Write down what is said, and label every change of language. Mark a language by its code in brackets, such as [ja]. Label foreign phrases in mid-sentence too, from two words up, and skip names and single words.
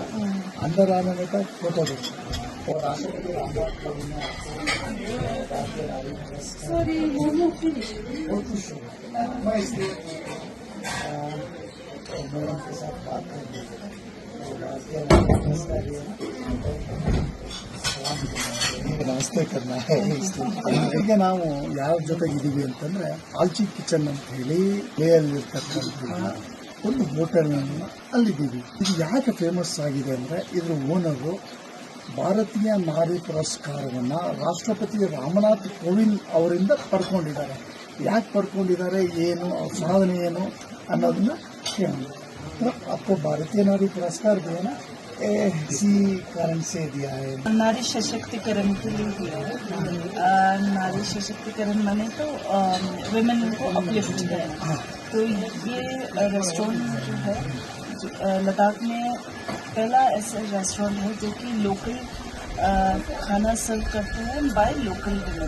[hi] अंदर आने में तक फोटो देखा और बहुत खुश हूँ मैं, इसलिए मैडम के साथ बात करेंगे। ನಮಸ್ತೆ करना है। [kn] ಈಗ ನಾವು ಯಾವ ಜೊತೆಗೆ ಇದೀವಿ ಅಂತಂದ್ರೆ ಆಲ್ಚಿ ಕಿಚನ್ ಅಂತ ಹೇಳಿ ಲೇಯಲ್ಲಿರ್ತಕ್ಕಂಥ ಒಂದು ಹೋಟೆಲ್ ಅಲ್ಲಿದ್ದೀವಿ. ಇದು ಯಾಕೆ ಫೇಮಸ್ ಆಗಿದೆ ಅಂದ್ರೆ ಇದ್ರ ಓನರು ಭಾರತೀಯ ನಾರಿ ಪುರಸ್ಕಾರವನ್ನ ರಾಷ್ಟ್ರಪತಿ ರಾಮನಾಥ್ ಕೋವಿಂದ್ ಅವರಿಂದ ಪಡ್ಕೊಂಡಿದ್ದಾರೆ. ಯಾಕೆ ಪಡ್ಕೊಂಡಿದ್ದಾರೆ, ಏನು ಅವ್ರ ಸಾಧನೆ ಏನು ಅನ್ನೋದನ್ನ ಕೇಳೋಣ. [hi] आपको भारतीय नारी पुरस्कार दिया ना, इसी कारण से दिया है? नारी सशक्तिकरण के लिए दिया है। नारी सशक्तिकरण माने तो वुमेन को अपलिफ्ट करना। तो ये रेस्टोरेंट जो है लद्दाख में पहला ऐसा रेस्टोरेंट है जो कि लोकल खाना सर्व करते हैं [en] by local women.